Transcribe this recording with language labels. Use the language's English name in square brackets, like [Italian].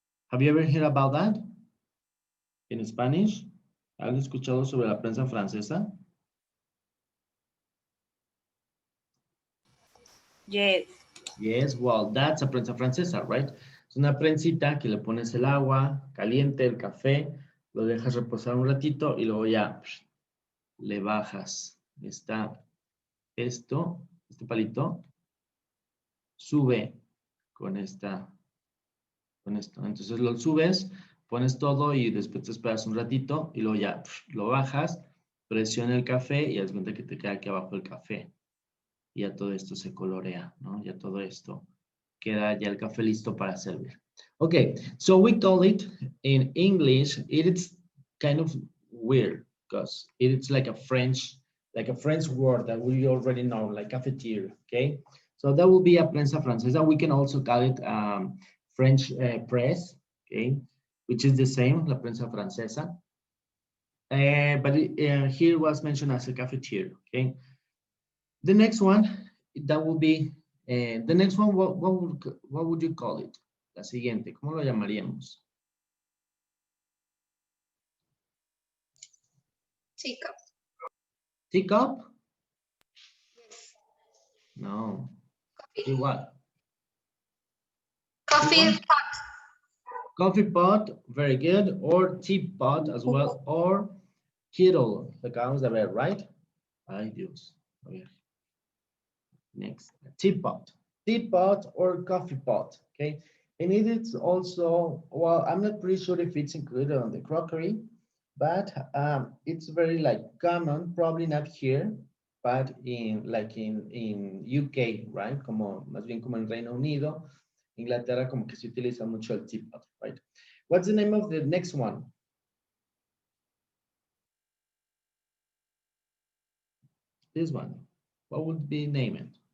[English] Have you ever heard about that in Spanish? [Spanish] ¿Han escuchado sobre la prensa francesa? [English] Yes. Yes, well, that's a prensa francesa, right? [Spanish] Es una prensita que le pones el agua caliente, el café, lo dejas reposar un ratito y luego ya le bajas. Está este palito, sube con esto. Entonces lo subes, pones todo y después te esperas un ratito y luego ya lo bajas, presiona el café y haz cuenta que te queda aquí abajo el café. Y ya todo esto se colorea, ¿no? Ya todo esto queda ya el café listo para servir. [English] Okay, so we call it in English, it's kind of weird because it's like a French word that we already know, like cafetiere, okay? So that will be a prensa francesa. We can also call it French press, okay? Which is the same, la prensa francesa. But here was mentioned as a cafetiere, okay? The next one, that will be, the next one, what would you call it? [Spanish] La siguiente, ¿cómo lo llamaríamos? [English] Teacup. Teacup? [Spanish] No. Igual. [English] Coffee pot. Coffee pot, very good. Or teapot as well. Or kettle. [Spanish] Lo acabamos de ver, right? Ay, Dios. A ver. [English] Next, teapot. Teapot or coffee pot, okay? And it is also, well, I'm not pretty sure if it's included on the crockery, but it's very common, probably not here, but in UK, right? [Spanish] Más bien como en Reino Unido, Inglaterra, como que se utiliza mucho el teapot, right? [English] What's the name of the next one? This one. What would be name it?